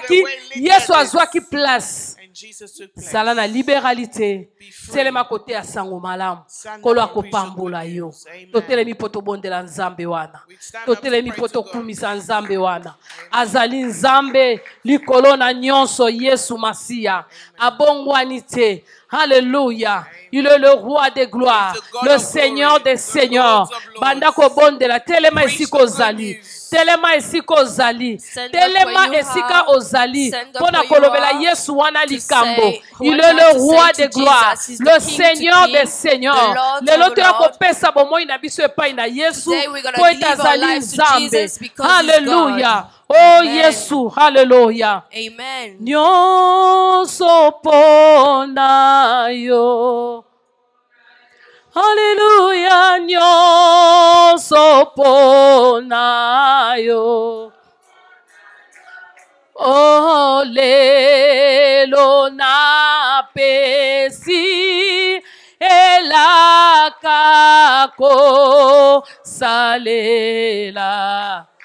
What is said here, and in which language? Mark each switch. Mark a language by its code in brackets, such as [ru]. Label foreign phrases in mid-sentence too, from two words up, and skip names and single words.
[en] the way Lydia [ln] yesu [en] did. [ln] azwaki place [en] And Jesus took place. [ln] zala na libéralité [en] Be free. [ln] telema kote ya sango malamu [en] Stand [ln] kolo [en] up and preach the [ln] akopambola [en] good [ln] yo [en] news. Amen. [ln] totelemi mpo tobondela nzambe wana [en] We stand up [ln] totelemi [en] to [ln] mpo [en] pray to God. [ln] tokumisa nzambe wana azali nzambe likolo na nyonso yesu masiya abongwani te Alléluia. [fr] Il est le roi des gloires, [en] He's the God [fr] le [en] of [fr] Seigneur [en] glory, [fr] des [en] the [fr] seigneurs. [en] Lords of lords. [ln] Banda kobondela telema [en] Preach [ln] esika [en] the good [ln] ozali. [en] news. [ln] Telema esika ozali. [en] Stand up [ln] Telema [en] where you [ln] esika [en] are. [ln] ozali. [en] Stand up [ln] Pona [en] where you [ln] kolobela [en] are [ln] Yesu wana [en] to [ln] likambo. [en] say [fr] Il [en] what [fr] est [en] not [fr] le [en] to [fr] roi [en] say [fr] des [en] to [fr] gloires, [en] Jesus. He's the [fr] le [en] King to [fr] Seigneur [en] King, [fr] des seigneurs. [en] the Lord [ln] Lelo [en] of [ln] toya [en] Lords. [ln] kopesa bomoi na biso epai na Yesu. [en] Today we're gonna [ln] Po [en] give our [ln] etazali [en] lives to [ln] nzambe. [en] Jesus because he's Hallelujah. God. Oh Amen. [ln] Yesu, hallelujah. [en] Amen. [ln] Nyonso pona yo. Hallelujah, nyonso pona yo. Oh, lelo na pesi elaka ko salela.